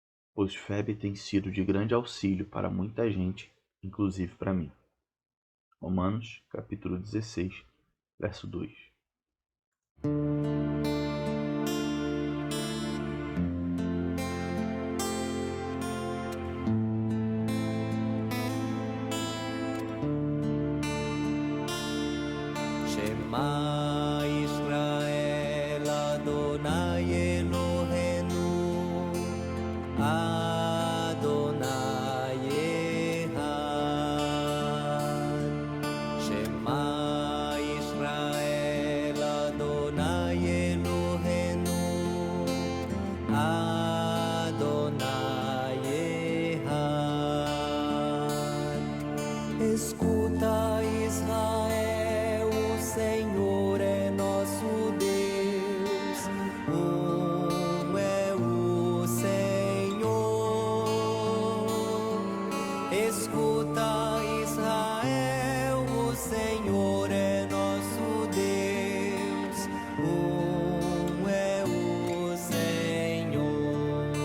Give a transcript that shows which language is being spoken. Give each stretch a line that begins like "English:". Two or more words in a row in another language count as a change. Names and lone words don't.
Portuguese: pois Febe tem sido de grande auxílio para muita gente, inclusive para mim. Romanos, capítulo 16, verso 2.
Hebrew: שמע ישראל אדני אלהינו אדני אחד. שמע ישראל אדני אלהינו אדני אחד.
Portuguese: Escuta, Israel, o Senhor é nosso Deus, é o Senhor. Escuta, Israel, o Senhor é nosso Deus, é o Senhor.